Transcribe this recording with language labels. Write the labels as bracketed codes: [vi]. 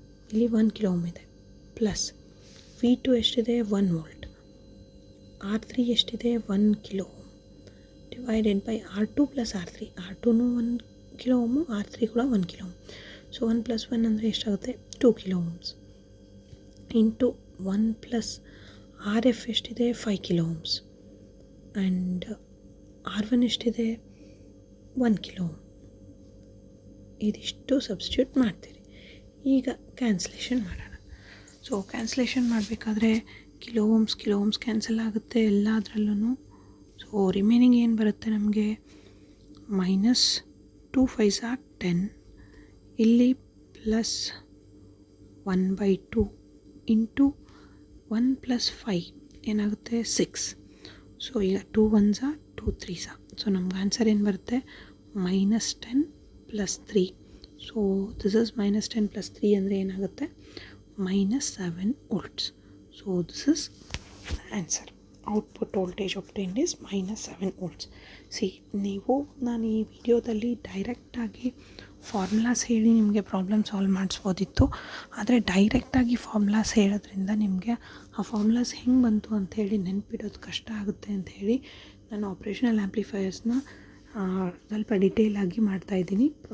[kn] ಇಲ್ಲಿ 1 kilo ohm ಇದೆ, plus V2 ಎಷ್ಟಿದೆ 1 ವೋಲ್ಟ್, R3 ಎಷ್ಟಿದೆ 1 kilo ohm divided by R2 plus R3. [en] R2 1 kilo ohm, R3 ಕೂಡ 1 kilo ohm. [kn] So 1 + 1 ಅಂದರೆ ಎಷ್ಟಾಗುತ್ತೆ 2 kilo ohms into 1 plus RF ಎಷ್ಟಿದೆ 5 kilo ohms and R1 ಎಷ್ಟಿದೆ 1 kilo ohm. ಇದಿಷ್ಟು substitute ಮಾಡ್ತೀರಿ. ಈಗ ಕ್ಯಾನ್ಸಲೇಷನ್ ಮಾಡೋಣ. ಸೊ ಕ್ಯಾನ್ಸಲೇಷನ್ ಮಾಡಬೇಕಾದ್ರೆ ಕಿಲೋ ಓಮ್ಸ್ ಕ್ಯಾನ್ಸಲ್ ಆಗುತ್ತೆ ಎಲ್ಲದರಲ್ಲೂ. ಸೊ ರಿಮೈನಿಂಗ್ ಏನು ಬರುತ್ತೆ ನಮಗೆ -2 5 10, ಇಲ್ಲಿ ಪ್ಲಸ್ 1/2 ಇಂಟು 1 + 5 ಏನಾಗುತ್ತೆ 6. ಸೊ ಈಗ 2 1s 2 3s. ಸೊ ನಮ್ಗೆ ಆನ್ಸರ್ ಏನು ಬರುತ್ತೆ -10 + 3. [en] so this is -10 + 3 [kn] ಅಂದರೆ ಏನಾಗುತ್ತೆ [en] -7 volts. So this is answer. Output voltage obtained is -7 volts. [kn] ನೀವು ನಾನು ಈ ವಿಡಿಯೋದಲ್ಲಿ ಡೈರೆಕ್ಟಾಗಿ ಫಾರ್ಮುಲಾಸ್ ಹೇಳಿ ನಿಮಗೆ ಪ್ರಾಬ್ಲಮ್ ಸಾಲ್ವ್ ಮಾಡಿಸ್ಬೋದಿತ್ತು. ಆದರೆ ಡೈರೆಕ್ಟಾಗಿ ಫಾರ್ಮುಲಾಸ್ ಹೇಳೋದ್ರಿಂದ ನಿಮಗೆ ಆ ಫಾರ್ಮುಲಾಸ್ ಹೆಂಗೆ ಬಂತು ಅಂಥೇಳಿ ನೆನಪಿಡೋದು ಕಷ್ಟ ಆಗುತ್ತೆ ಅಂಥೇಳಿ ನಾನು ಆಪ್ರೇಷನಲ್ ಆ್ಯಂಪ್ಲಿಫೈಯರ್ಸ್ನ ಸ್ವಲ್ಪ ಡಿಟೇಲಾಗಿ ಮಾಡ್ತಾಯಿದ್ದೀನಿ.